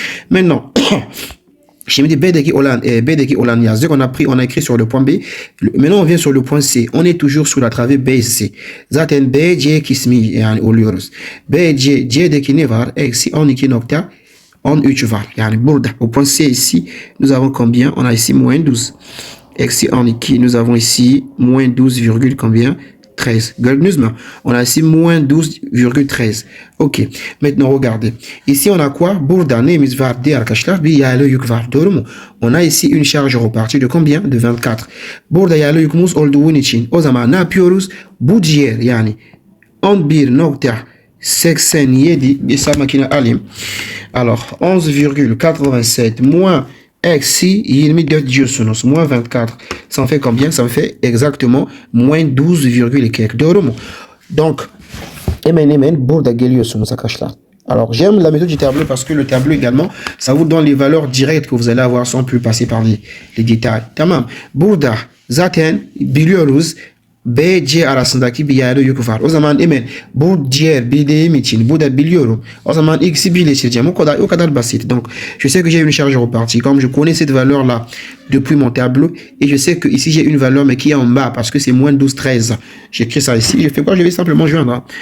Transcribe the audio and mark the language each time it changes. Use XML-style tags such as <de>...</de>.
<fr>Maintenant,</fr> <tr>şimdi B'deki olan yazdık.</tr> <fr>On a écrit sur le point B. Maintenant on vient sur le point C. On est toujours sur la travée BC.</fr> <tr>Zaten BC kısmı yani oluyoruz. C'deki ne var? Eksi 12,13 var. Yani burada.</tr> <fr>Au point C ici, nous avons combien? On a ici moins 12.</fr> <tr>Eksi 12.</tr> <fr>Nous avons ici moins 12, combien? 13.</fr> <tr>Gördünüz mü?</tr> <fr>On a ici moins 12,13. Ok. Maintenant regardez. Ici on a quoi?</fr> <tr>Burada neyimiz var diye arkadaşlar bir yaylı yük var. Doğru mu?</tr> <fr>On a ici une charge repartie de combien? De 24.</fr> <tr>Burada yaylı yükümüz olduğu için o zaman ne yapıyoruz? Bu diğer yani 11,87 bir hesap makine alayım.</tr> <fr>Alors 11,87 moins</fr> <tr>eksi 24 diyorsunuz.</tr> <fr>Moins 24. Ça en fait combien? Ça en fait exactement moins 12,4.</fr> <tr>Doğru mu? Donc hemen burada geliyorsunuz arkadaşlar.</tr> <fr>Alors, j'aime la méthode du tableau parce que le tableau également, ça vous donne les valeurs directes que vous allez avoir sans plus passer par les détails.</fr> <tr>Tamam. Burada zaten biliyoruz BC arasındaki bir yerde yük var. O zaman hemen bu diğer bildiğim için bu da biliyorum. O zaman x'i birleştireceğim. O kadar basit.</tr> <fr>Donc, je sais que j'ai une charge repartie. Comme je connais cette valeur-là depuis mon tableau et je sais que ici j'ai une valeur mais qui est en bas parce que c'est moins 12, 13. J'écris ça ici. Je fais quoi? Je vais simplement joindre.</fr>